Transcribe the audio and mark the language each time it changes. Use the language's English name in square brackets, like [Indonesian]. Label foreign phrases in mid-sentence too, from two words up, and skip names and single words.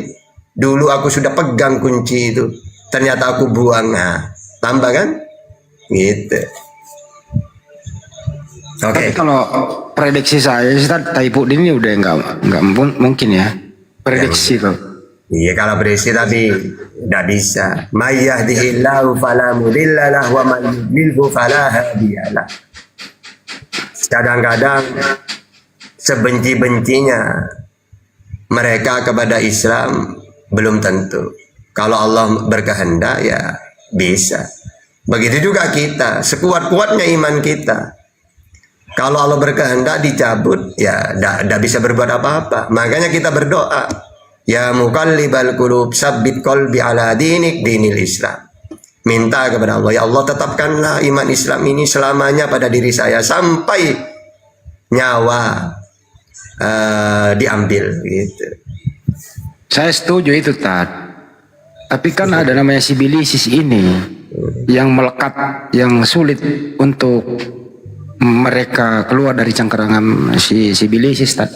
[Indonesian] Dulu aku sudah pegang kunci itu, ternyata aku buang. Nah, tambah kan? Gitu. Oke. Tapi kalau prediksi saya, Ustaz, Taipudin ini udah nggak mungkin ya prediksi tuh. Iya, kalau prediksi tapi tidak bisa. [Arabic] من يهد الله فلا مضل له ومن يضلل فلا هادي له. [Indonesian] Kadang-kadang sebenci-bencinya mereka kepada Islam belum tentu. Kalau Allah berkehendak ya bisa. Begitu juga kita, sekuat-kuatnya iman kita. Kalau Allah berkehendak dicabut, ya tidak bisa berbuat apa-apa. Makanya kita berdoa, [Arabic] يا مقلب القلوب ثبت قلبي على دينك دين الإسلام. [Indonesian] Minta kepada Allah, ya Allah tetapkanlah iman Islam ini selamanya pada diri saya sampai nyawa diambil gitu. Saya setuju itu Tad. Tapi kan ada namanya sibilisis ini yang melekat, yang sulit untuk mereka keluar dari cengkeraman si sibilisis Tad.